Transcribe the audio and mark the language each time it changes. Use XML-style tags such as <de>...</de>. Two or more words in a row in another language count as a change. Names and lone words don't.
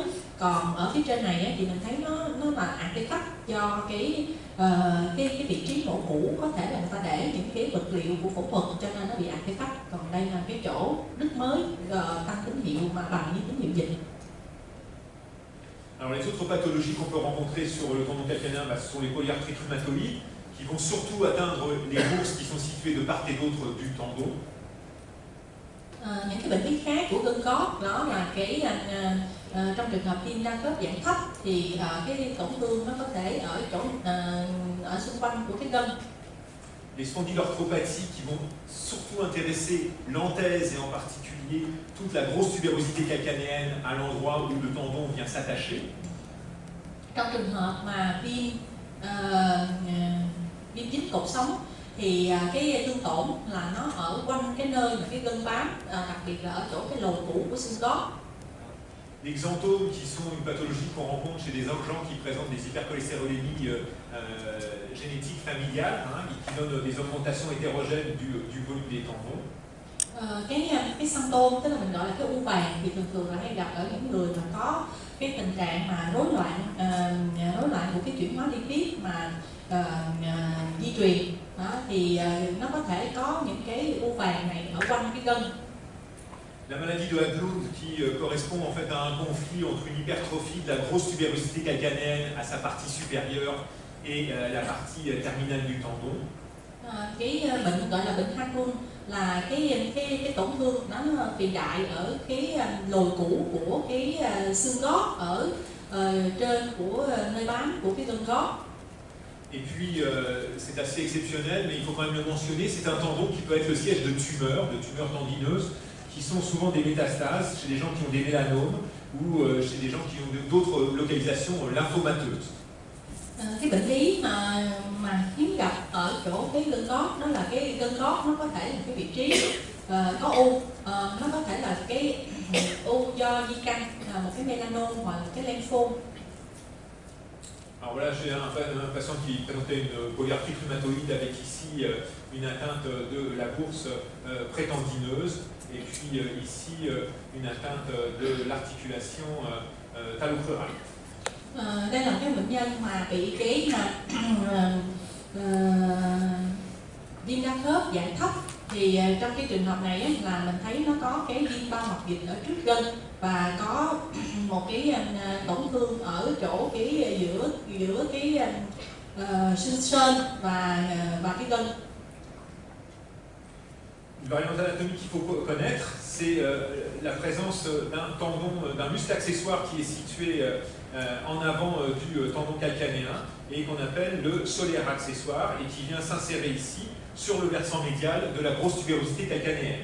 <vi>Còn ở phía trên này thì mình thấy nó là artifact do cái vị trí mổ cũ, có thể là người ta để những cái vật liệu của phẫu thuật cho nên nó bị artifact. Còn đây là cái chỗ đứt mới tăng tín hiệu mà bằng với tín hiệu dịch.</vi> <fr>Alors les autres pathologies qu'on peut rencontrer sur le tendon calcanéen, ce sont les polyarthrites rhumatoïdes qui vont surtout atteindre les bourses qui sont situées de part et d'autre du tendon.</fr> <vi>Những cái bệnh lý khác của gân cốt đó là cái trong trường hợp viêm đa khớp dạng thấp thì cái tổn thương nó có thể ở chỗ ở xung quanh của cái gân.</vi> <fr>Les spondylarthropathies qui vont surtout intéresser l'anthèse et en particulier toute la grosse tuberosité calcanéenne à l'endroit où le tendon vient s'attacher.</fr> <vi>Trong trường hợp mà viêm dính cột sống thì cái thương tổn là nó ở quanh cái nơi mà cái gân bám, đặc biệt là ở chỗ cái lồi cũ của xương gót.</vi> <fr>Les xanthomes qui sont une pathologie qu'on rencontre chez des gens qui présentent des hypercholestérolémies génétiques familiales, qui donnent des augmentations hétérogènes du volume des tendons.</fr> <vi>Cái xantôm, tức là mình gọi là cái u vàng, thì thường là hay gặp ở những người mà có cái tình trạng mà rối loạn của cái chuyển hóa lipid mà di truyền, thì nó có thể có những cái u vàng này ở quanh cái gân.</vi> <fr>La maladie de Haglund qui correspond en fait à un conflit entre une hypertrophie de la grosse tuberosité calcanéenne à sa partie supérieure et la partie terminale du tendon.</fr> <vi>Cái bệnh gọi là bệnh Haglund là cái tổn thương nó phì đại ở cái lồi cũ của cái xương gót ở trên của nơi bám của cái gân gót.</vi> <fr>Et puis, c'est assez exceptionnel, mais il faut quand même le mentionner, c'est un tendon qui peut être le siège de tumeurs tendineuses, qui sont souvent des métastases chez des gens qui ont des mélanomes ou chez des gens qui ont d'autres localisations lymphomateuses.</fr> <vi>Cái bệnh lý mà hiếm gặp ở chỗ cái gân gót đó là cái gân gót nó có thể là cái vị trí có u, nó có thể là cái u do di căn, là một cái melanom hoặc là cái lymphome.</vi> <fr>Alors voilà, j'ai un patient qui présentait une polyarthrite rhumatoïde avec ici une atteinte de la bourse prétendineuse et puis ici une atteinte de l'articulation talocrurale.</fr> <vi>Đây là cái bệnh nhân mà bị cái viêm đa khớp dạng thấp, thì trong cái trường hợp này là mình thấy nó có cái viêm bao mạch dịch ở trước gân và có một cái tổn thương ở chỗ cái giữa cái xương sên và cái gân.</vi> <fr>Une variante anatomique qu'il faut connaître, c'est la présence d'un tendon, d'un muscle accessoire qui est situé en avant du tendon calcanéen et qu'on appelle le solaire accessoire et qui vient s'insérer ici sur le versant médial de la grosse tuberosité calcanéenne.</fr>